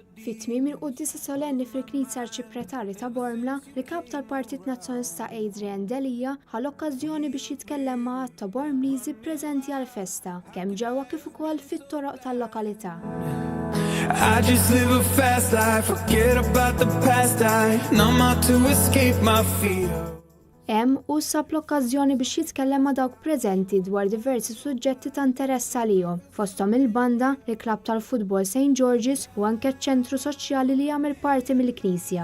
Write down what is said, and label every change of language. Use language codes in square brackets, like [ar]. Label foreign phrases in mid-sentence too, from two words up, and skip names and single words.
[mt] fit-tmiem il-qudiesa solenni fil-Knisja Arċipretali ta' Bormla li kap tal-Partit Nazzjonalista Adrian Delija ħal okkażjoni biex jitkellem ma' ta' Bormliżi preżenti għall-festa kemm ġewwa kif ukoll fit-toroq tal-lokalità. [en] I just live a fast life, forget about the past, I numb out to escape my fear. [mt] Hemm u sab l-okkażjoni biex jitkellem ma' dawk preżenti dwar diversi suġġetti ta' interess għalihom, fosthom il-banda, il-klabb tal-futbol St. George's u anke ċ-ċentru soċjali li jagħmel parti mill-Knisja.